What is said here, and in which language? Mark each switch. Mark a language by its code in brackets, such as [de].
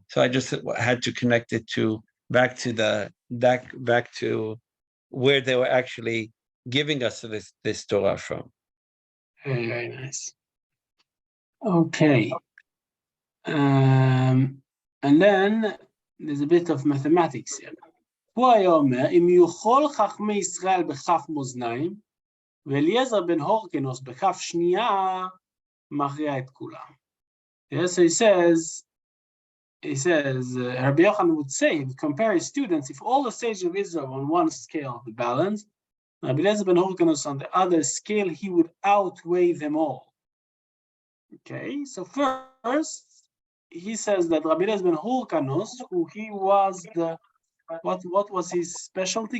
[en] So I just had to connect it back to where they were actually giving us this Torah from. Very, very nice. Okay. And then there's a bit of mathematics here. [he] הוא היה אומר, אם יוכל חכמי ישראל בכף מאזניים, ואליעזר בן הורקנוס בכף שנייה, מכריע את כולם. [en] Yes, so he says, Rabbi Yochanan would say, compare his students, if all the sages of Israel on one scale of the balance, Rabbi Eliezer ben Hurkanus on the other scale, he would outweigh them all. Okay, so first, he says that Rabbi Eliezer ben Hurkanus, who he was what was his specialty?